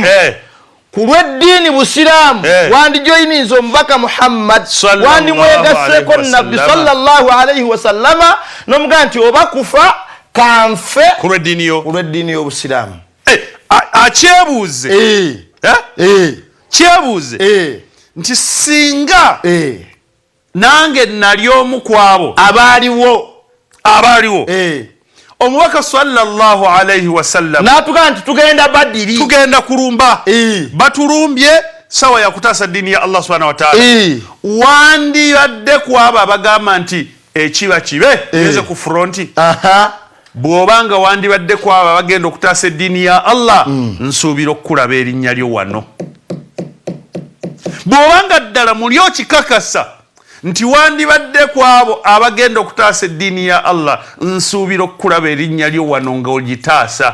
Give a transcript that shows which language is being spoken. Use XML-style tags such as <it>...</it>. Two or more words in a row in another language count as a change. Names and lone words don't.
<lg>Ku lw'eddiini Busiraamu wandijoyininza omubaka Muhammad wandimwegasseko Nabbi</lg> <ar>صلى الله عليه وسلم</ar> <lg>n'omugamba nti oba kufa kanfe ku lw'eddiini y'Obusiraamu. Akyebuuze kyebuuze nti singa nange nali omu ku abo abaaliwo omubaka</lg> <ar>صلى الله عليه وسلم</ar> <lg>n'atugamba nti tugenda badiri tugenda kulumba batulumbye sawa ya kutaasa ddiini ya Allah</lg> <ar>سبحانه وتعالى</ar> <lg>wandibadde ku abo abagamba nti ekiba kibe ngeze ku fronti bw'obanga wandibadde ku abo abagenda okutaasa eddiini ya Allah nsuubira okukulaba erinnya lyo wano. Bw'obanga ddala muli okikakasa nti wandibadde ku abo abagenda okutaasa eddiini ya Allah nsuubira okukulaba erinnya lyo wano nga ogitaasa.</lg>